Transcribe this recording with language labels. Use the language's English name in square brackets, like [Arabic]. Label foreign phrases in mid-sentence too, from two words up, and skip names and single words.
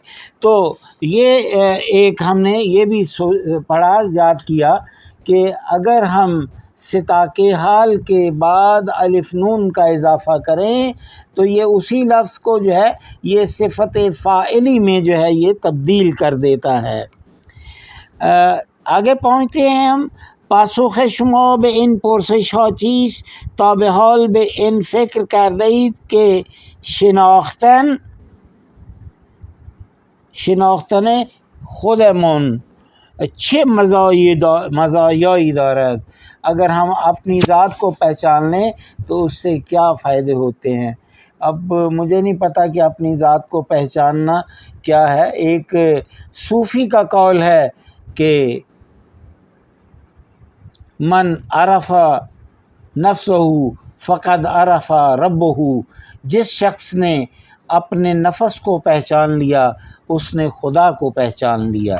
[Urdu] تو یہ ایک ہم نے یہ بھی پڑھا، یاد کیا کہ اگر ہم صداق حال کے بعد الف نون کا اضافہ کریں تو یہ اسی لفظ کو جو ہے یہ صفت فاعلی میں جو ہے یہ تبدیل کر دیتا ہے. آگے پہنچتے ہیں ہم. [Persian] پاسخ شما به این پرسش ها چیست تا به حال به این فکر کرده اید که شناختن خودمون چھ مزایای دارد، [Urdu] اگر ہم اپنی ذات کو پہچان لیں تو اس سے کیا فائدے ہوتے ہیں۔ اب مجھے نہیں پتہ کہ اپنی ذات کو پہچاننا کیا ہے۔ ایک صوفی کا قول ہے کہ [Arabic] من عرف نفسہ فقد عرف ربہ، [Urdu] جس شخص نے اپنے نفس کو پہچان لیا اس نے خدا کو پہچان لیا۔